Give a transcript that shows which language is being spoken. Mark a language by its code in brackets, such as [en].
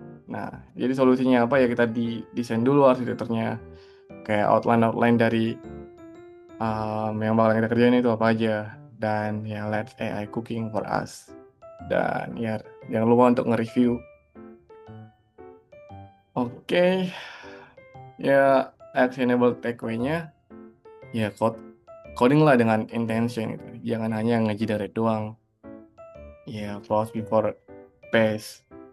[id] Nah, jadi solusinya apa ya, kita desain dulu arsitekturnya. Kayak outline dari yang bakal kita kerjain itu apa aja. Dan ya [en] let AI cooking for us. [id] Dan ya jangan lupa untuk nge-review. Oke, ya actionable takeaway-nya ya coding lah dengan intention gitu. Jangan hanya ngegenerate doang. Ya [en] pause before paste.